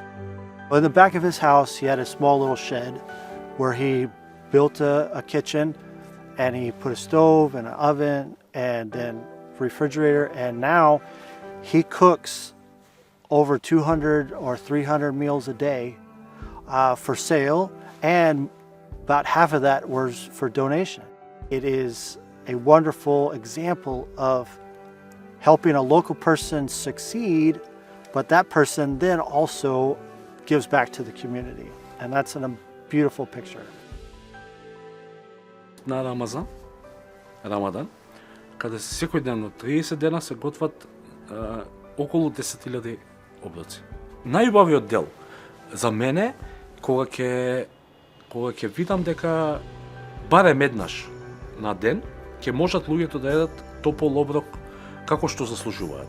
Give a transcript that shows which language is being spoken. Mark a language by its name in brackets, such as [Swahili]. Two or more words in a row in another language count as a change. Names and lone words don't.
[English] In the back of his house, he had a small little shed where he built a kitchen, and he put a stove and an oven and then refrigerator, and now he cooks over 200 or 300 meals a day for sale, and about half of that was for donation. It is a wonderful example of helping a local person succeed, but that person then also gives back to the community, and that's a beautiful picture. [Macedonian] На Рамадан, каде секој ден од 30 дена се готват околу 10.000 оброци. Најубавиот дел за мене, кога ќе видам дека барем еднаш на ден ќе можат луѓето да едат топол оброк како што заслужуваат.